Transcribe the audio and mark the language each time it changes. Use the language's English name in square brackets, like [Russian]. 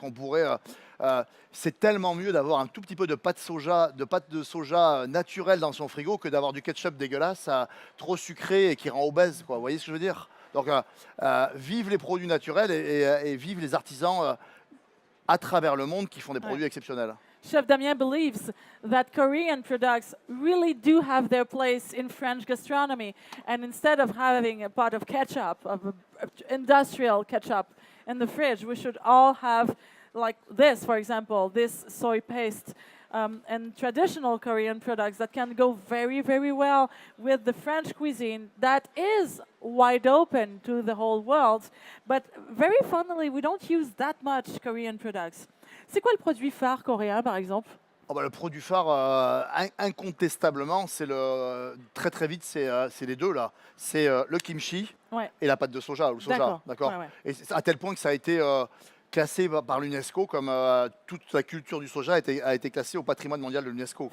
[French] qu'on pourrait, c'est tellement mieux d'avoir un tout petit peu de pâte de soja naturelle dans son frigo que d'avoir du ketchup dégueulasse, trop sucré et qui rend obèse, quoi. Vous voyez ce que je veux dire? Donc, vive les produits naturels et vive les artisans à travers le monde qui font des Ouais. produits exceptionnels. [English] Chef Damien believes that Korean products really do have their place in French gastronomy. And instead of having a pot of ketchup, industrial ketchup in the fridge, we should all have, like this, for example, this soy paste. And traditional Korean products that can go very, very well with the French cuisine that is wide open to the whole world. But very funnily, we don't use that much Korean products. [French] C'est quoi le produit phare coréen, par exemple? Oh bah, le produit phare, incontestablement, c'est très vite, c'est les deux là. C'est le kimchi Ouais. et la pâte de soja, ou le soja, d'accord. Ouais, ouais. Et c'est à tel point que ça a été classé par l'UNESCO comme toute la culture du soja a été classée au patrimoine mondial de l'UNESCO.